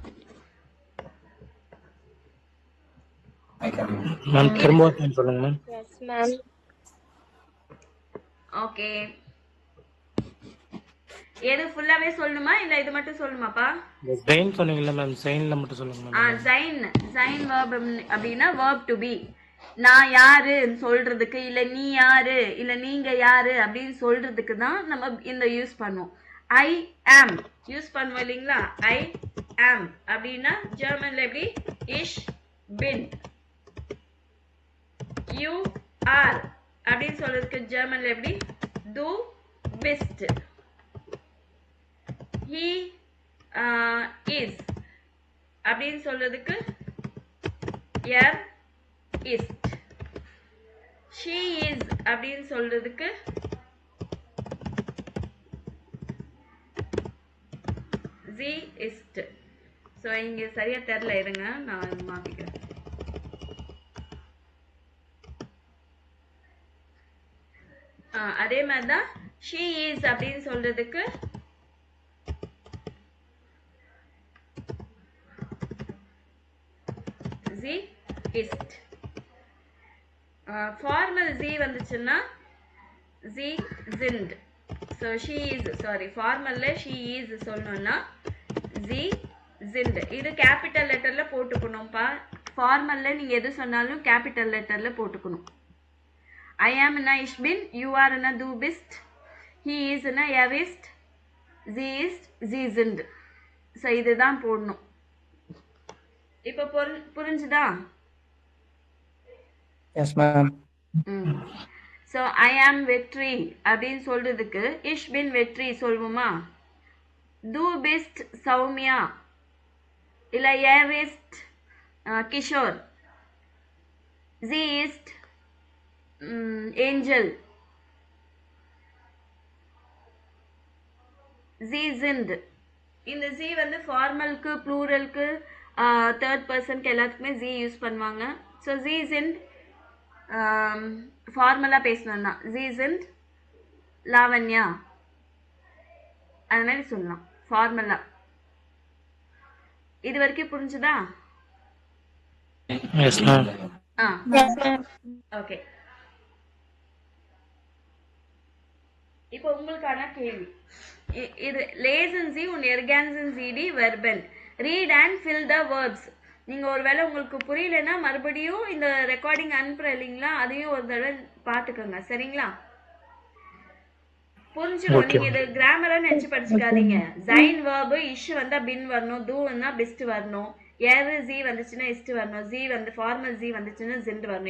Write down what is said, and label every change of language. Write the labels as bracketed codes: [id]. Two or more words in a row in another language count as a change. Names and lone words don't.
[ta] மேம் திரும்ப சொல்லுங்க மேம். [en] yes ma'am. [ta] ஓகே, எது ஃபுல்லாவே சொல்லணுமா இல்ல இது மட்டும் சொல்லணுமாப்பா? ஜைன் சொன்னீங்கல்ல மேம், ஜைன்ல மட்டும் சொல்லுங்க மேம். [en] ஜைன் verb அப்படினா verb to be. [ta] நான் யாருன்னு சொல்றதுக்கு, இல்ல நீ யாரு, இல்ல நீங்க யாரு அப்படின்னு சொல்றதுக்கு தான் நம்ம இந்த யூஸ் பண்ணுவோம். [en] I am [ta] யூஸ் பண்ணுவோம் இல்லைங்களா? [en] I am [ta] அப்படின்னா ஜெர்மன்ல எப்படி [de] ich bin. [en] You are [ta] அப்படின்னு சொல்றதுக்கு ஜெர்மன்ல எப்படி [de] du bist. [en] He is [ta] அப்படின்னு சொல்றதுக்கு [de] er ist. [en] She is [ta] அப்படின்னு சொல்றதுக்கு [de] sie ist. [ta] ஸோ இங்க சரியா தெரியல, இருங்க நான் மாத்திக்கிறேன். அதே மாதிரிதான் [en] she is [ta] அப்படின்னு சொல்றதுக்கு [de] sie ist. Formal sie வந்துச்சுன்னா sie sind. [en] So she is, sorry, formalல she is சொல்லணும்னா [de] sie sind. [ta] இது [en] capital letter [ta] போட்டுக்கணும்பா. ஃபார்மல்ல நீங்க எது சொன்னாலும் [en] capital letter [ta] போட்டுக்கணும். [en] I am na [de] ich bin, [en] you are na [de] du bist, [en] he is [de] na er ist, sie ist, sie sind. [ta] So இதுதான் போடணும். இப்ப புரிஞ்சுதா? [en] yes ma'am. So I am [ta] வெற்றி அப்படின்னு சொல்றதுக்கு [de] ich bin [ta] வெற்றி சொல்வோமா? [de] du bist சௌமியா, இல்ல er ist கிஷோர், sie ist ஏஞ்சல், sie sind. [ta] இந்த z வந்து ஃபார்மலுக்கு, ப்ளூரலுக்கு, [en] third person [ta] எல்லாத்துக்குமே z யூஸ் பண்ணுவாங்க. ஸோ [de] sie sind [ta] ஃபார்மலா பேசணும்னா [de] sie sind [ta] லாவண்யா, அது மாதிரி சொல்லலாம் ஃபார்மலா. இது வரைக்கும் புரிஞ்சுதா? [en] yes ma'am. [ta] ஓகே, இப்போ உங்களுக்கான கேள்வி இது. [de] lesen Sie und ergänzen Sie die Verben. [en] Read and fill the verbs. [ta] நீங்க ஒருவேளை உங்களுக்கு புரியலன்னா மறுபடியும் இந்த ரெக்கார்டிங் அனுப்புறேன் இல்லைங்களா, அதையும் ஒரு தடவை பாத்துக்கோங்க சரிங்களா? புரிஞ்சுக்கணும். நீங்க இது கிராமரா நினைச்சு படிச்சுக்காதீங்க. ஜைன் வேர்பு இஷ் வந்தா பின் வரணும், டூ வந்தா பெஸ்ட் வரணும், ஏறு ஜி வந்துச்சுன்னா இஸ்ட் வரணும், ஜி வந்து ஃபார்மல் ஜி வந்துச்சுன்னா ஜிண்ட் வரணும்.